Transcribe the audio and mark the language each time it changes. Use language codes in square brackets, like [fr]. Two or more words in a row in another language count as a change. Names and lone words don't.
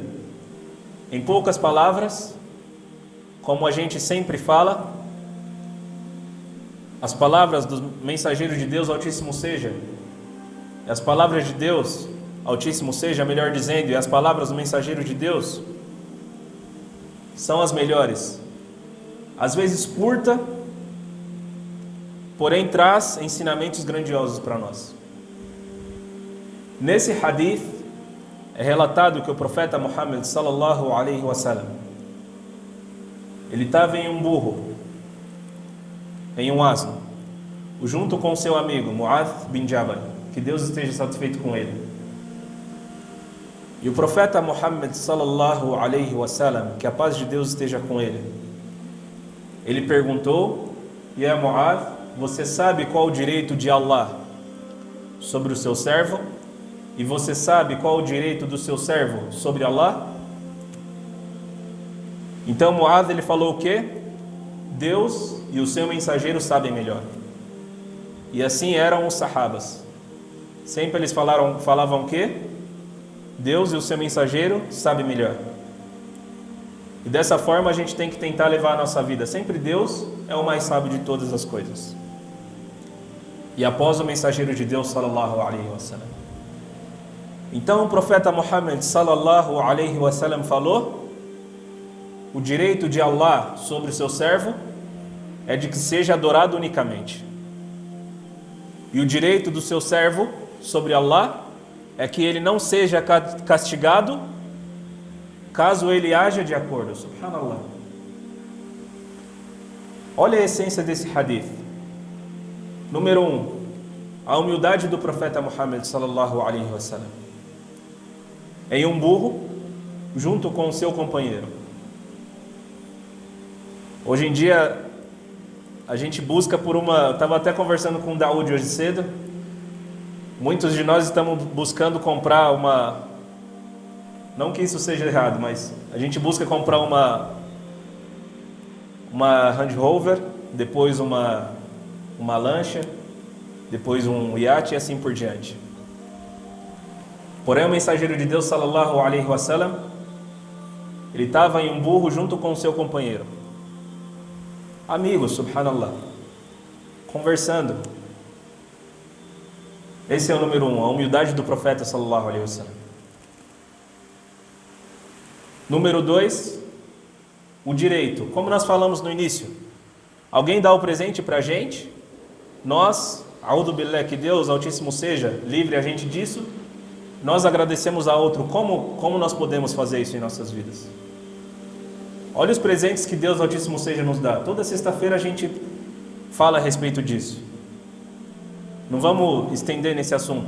[pt] Em poucas palavras, como a gente sempre fala, as palavras do mensageiro de Deus Altíssimo seja, e as palavras de Deus Altíssimo seja, melhor dizendo, e as palavras do mensageiro de Deus são as melhores. Às vezes curta, porém traz ensinamentos grandiosos para nós. Nesse hadith é relatado que o profeta Muhammad [ar] صلى الله عليه وسلم, [pt] ele estava em um burro, em um asno, junto com seu amigo Mu'adh bin Jabal, que Deus esteja satisfeito com ele. E o profeta Muhammad [ar] صلى الله عليه وسلم, [pt] que a paz de Deus esteja com ele, ele perguntou: "Ya Mu'adh, você sabe qual o direito de Allah sobre o seu servo? E você sabe qual o direito do seu servo sobre Allah?" Então Mu'adh, ele falou o quê? Deus e o seu mensageiro sabem melhor. E assim eram os sahabas. Sempre eles falavam o quê? Deus e o seu mensageiro sabem melhor. E dessa forma a gente tem que tentar levar a nossa vida. Sempre Deus é o mais sábio de todas as coisas. E após o mensageiro de Deus [ar] صلى الله عليه وسلم. [pt] Então o profeta Muhammad [ar] صلى الله عليه وسلم [pt] falou: o direito de Allah sobre o seu servo é de que seja adorado unicamente. E o direito do seu servo sobre Allah é que ele não seja castigado caso ele haja de acordo. Subhanallah. Olha a essência desse hadith. Número 1, a humildade do profeta Muhammad [ar] صلى الله عليه وسلم. [pt] Em um burro, junto com o seu companheiro. Hoje em dia, a gente busca por uma... Eu estava até conversando com o Daoud hoje cedo. Muitos de nós estamos buscando comprar uma... Não que isso seja errado, mas a gente busca comprar uma Range Rover, depois uma lancha, depois um iate e assim por diante. Porém, o mensageiro de Deus, [ar] صلى الله عليه وسلم, [pt] ele estava em um burro junto com o seu companheiro. Amigos, subhanallah, conversando. Esse é o número 1, a humildade do profeta, [ar] صلى الله عليه وسلم. [pt] Número 2, o direito. Como nós falamos no início, alguém dá o presente para a gente, nós, [ar] أعوذ بالله, [pt] que Deus Altíssimo seja, livre a gente disso, nós agradecemos a outro. Como nós podemos fazer isso em nossas vidas? Olha os presentes que Deus Altíssimo seja nos dá. Toda sexta-feira a gente fala a respeito disso. Não vamos estender nesse assunto.